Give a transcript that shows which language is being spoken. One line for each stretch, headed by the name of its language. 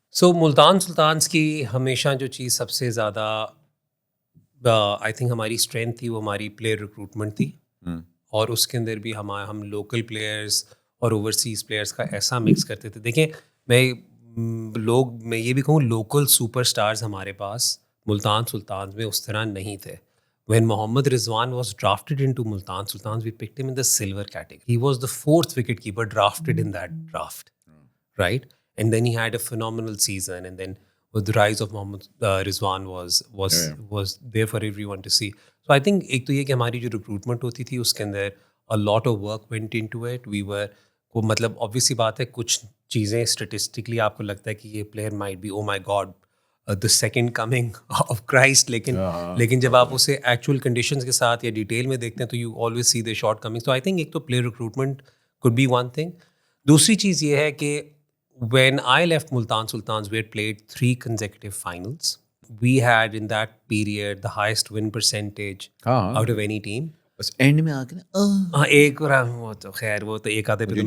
Urdu: سو ملتان سلطانس کی ہمیشہ جو چیز سب سے زیادہ
English: I think
Urdu: ہماری اسٹرینتھ تھی وہ ہماری پلیئر ریکروٹمنٹ تھی, اور اس کے اندر بھی ہم لوکل پلیئرس اور اوورسیز پلیئرس کا ایسا مکس کرتے تھے. دیکھیں میں یہ بھی کہوں لوکل سپر اسٹارز ہمارے پاس ملتان سلطانز میں اس طرح نہیں تھے.
English: When Mohammad Rizwan was drafted into Multan Sultans, we picked him in the silver category. He was the 4th wicketkeeper drafted in that draft, right? And then he had a phenomenal season. And then with the rise of Mohammad Rizwan was there for everyone to see. So I think
Urdu: ایک تو یہ کہ ہماری جو recruitment ہوتی تھی اس کے اندر
English: a lot of work went into it. We were
Urdu: مطلب obvious سی بات ہے, کچھ چیزیں اسٹیٹسٹکلی آپ کو لگتا ہے کہ یہ player
English: might be oh my God the second coming of Christ,
Urdu: لیکن جب آپ اسے ایکچوئل کنڈیشنز کے ساتھ یا ڈیٹیل میں دیکھتے ہیں تو
English: You always see the shortcoming.
Urdu: تو
English: I think
Urdu: ایک تو player recruitment
English: could be one thing.
Urdu: دوسری چیز یہ ہے کہ
English: when I left Multan Sultans, we had played 3 consecutive finals. We had in that period the highest win percentage out of any team.
Urdu: بس and میں آ کے نا ایک وہ تو خیر وہ تو ایک آدھے پہ